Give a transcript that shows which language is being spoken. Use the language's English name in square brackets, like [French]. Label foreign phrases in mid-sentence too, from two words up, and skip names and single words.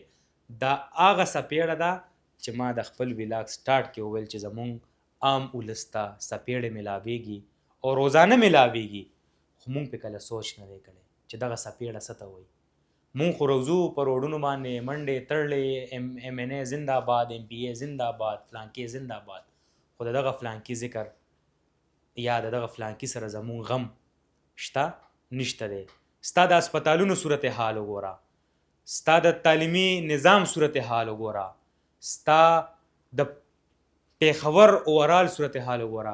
[Pashto] دا هغه څپېړه ده چې ما د خپل ولاګ سټارټ کې وویل چې زمونږ عام ولس ته څپېړې میلاویږي او روزانه میلاویږي، خو مونږ پې کله سوچ نه دی کړی چې دغه څپېړه څه ته وایي. مونږ خو روزو په روډونو باندې منډې تړلې، ایم ان ای زنده‌باد، ایم پی ای زنده‌باد، فلانکي زنده‌باد، خو د دغه فلانکي ذکر یا د دغه فلانکي سره زمونږ غم شته نشته دی. ستا د هسپتالونو صورتحال وګوره، ستا د تعلیمي نظام صورتحال وګوره، ستا د پیښور اوورال صورتحال وګوره.